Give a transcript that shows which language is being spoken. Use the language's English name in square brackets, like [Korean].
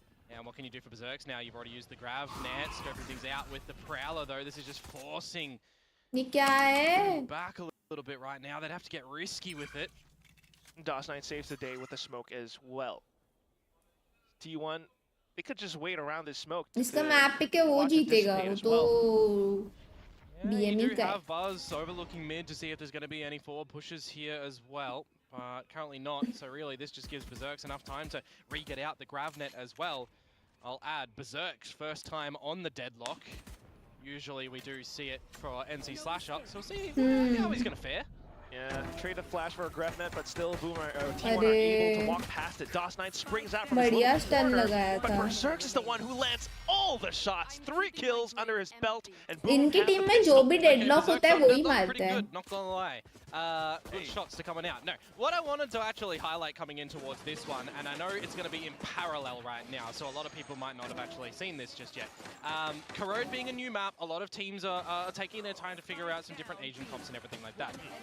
[English] And what can you do for Berserks now? You've already used the grab net, scoping things out with the Prowler though. This is just forcing [Hindi] ये क्या है [English] back a little bit right now. They'd have to get risky with it. DOS9 saves the day with the smoke as well. T1, they could just wait around this smoke. [Hindi] इसका map पे क्या वो जीतेगा वो तो BME [English] do have Buzz overlooking mid to see if there's going to be any forward pushes here as well. But currently not, so really this just gives Berserks enough time to re-get out the grav net as well. I'll add Berserk's first time on the deadlock. Usually we do see it for NC slash up, so we'll see how he's going to fare. Yeah, trade a flash for a grab net, but still Boomer T1 are able to walk past it. DOS9 springs out from his little corner, but Berserks is the one who lands all the shots. 3 kills under his belt, and Boom [Hindi] इनकी team में जो भी deadlock होता है वही मारता है. [English] Not gonna lie. Good shots to coming out. No, what I wanted to actually highlight coming in towards this one, and I know it's going to be in parallel right now, so a lot of people might not have actually seen this just yet. Corrode being a new map, a lot of teams are taking their time to figure out some different agent comps and everything like that.